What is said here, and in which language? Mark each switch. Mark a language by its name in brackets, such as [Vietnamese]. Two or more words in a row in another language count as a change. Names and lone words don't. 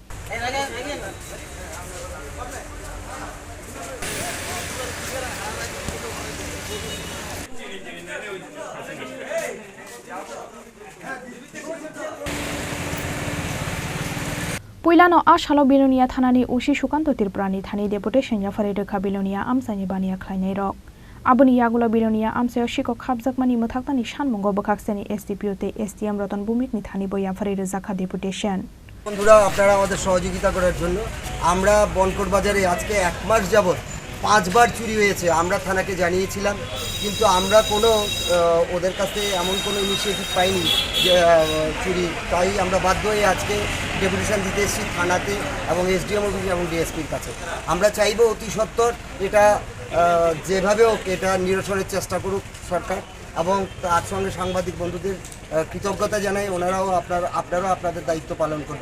[Kok Borok] Puilano ashalo Belonia thanani ushi shukanto Tripurani thani Deputation Yapharkha Belonia amsani Baniyarok Aboni yagulo Belonia amsayo Sikok Habjakmani Mwthaknani Sanmungo bokhakseni SDPO te SDM রতন ভূমিক নি থানি বই Yapharkha Deputation [Bangla] বন্ধুরা আপনারা আমাদের সহযোগিতা করার জন্য আমরা বনকর বাজারে আজকে 1 মাস যাবত 5 বার চুরি হয়েছে আমরা থানাকে জানিয়েছিলাম কিন্তু আমরা কোনো ওদের কাছে এমন কোনো ইনিশিয়েটিভ পাইনি যে চুরি তাই আমরা বাধ্য হয়ে আজকে ডেপুটেশন দিতে এসেছি থানাতে এবং এসডিএম অফিস এবং ডিএসপির কাছে আমরা চাইবো অতি সত্বর এটা যেভাবে হোক এটা নিরসনের চেষ্টা করুক সরকার এবং তার সঙ্গে সাংবাদিক বন্ধুদের কৃতজ্ঞতা জানাই ওনারাও আপনারাও আপনাদের দায়িত্ব পালন করবেন